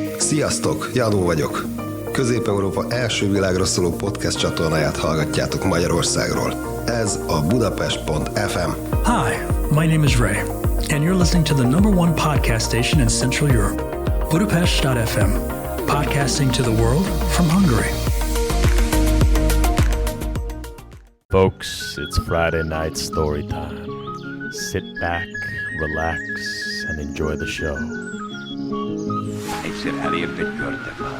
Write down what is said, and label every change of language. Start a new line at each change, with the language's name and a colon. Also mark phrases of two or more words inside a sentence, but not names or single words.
Hungarian: Sziasztok, Jánó vagyok. Közép-Európa első világra szóló podcast csatornáját hallgatjátok Magyarországról. Ez a Budapest.fm.
English: Hi, my name is Ray, and you're listening to the #1 podcast station in Central Europe, Budapest.fm, podcasting to the world from Hungary. Folks, it's Friday night story time. Sit back, relax, and enjoy the show.
Hungarian: Egyszer elért egy körtefa.